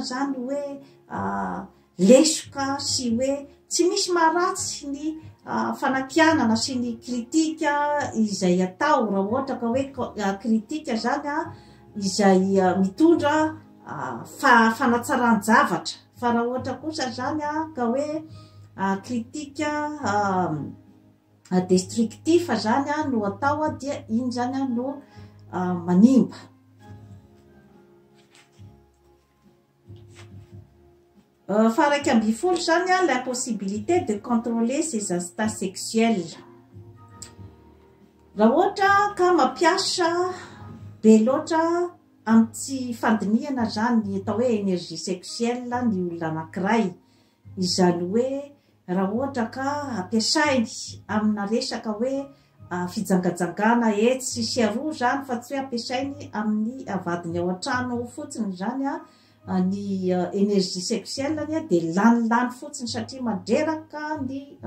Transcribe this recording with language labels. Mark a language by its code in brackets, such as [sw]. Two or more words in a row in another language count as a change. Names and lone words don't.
[mg] zany hoe lesoka sy hoe tsy misy maharatsy ny fanakianana sy ny kritika izay atao raha ohatra ka hoe kritika zany izay mitondra fanatsaran-javatra fa raha ohatra kosa zany ka hoe kritika destructif zany no atao dia iny zany no manimba. Faharaiky amby folo zany [fr] l'impossibilité de contrôler ses instincts sexuels. [mg] Raha ohatra ka mampiasa be loatra amin'ny tsy fandinihana zany ny atao hoe [fr] énergie sexuelle [mg] ny olona anankiray, izany hoe raha ohatra ka ampiasainy amina resaka hoe fijangajangana etsy sy aroa zany fa tsy hoe ampiasainy amin'ny avadiny ao an-trano fotsiny zany ny [fr] énergie sexuelle [mg] dia lanilany fotsiny satria mandreraka ny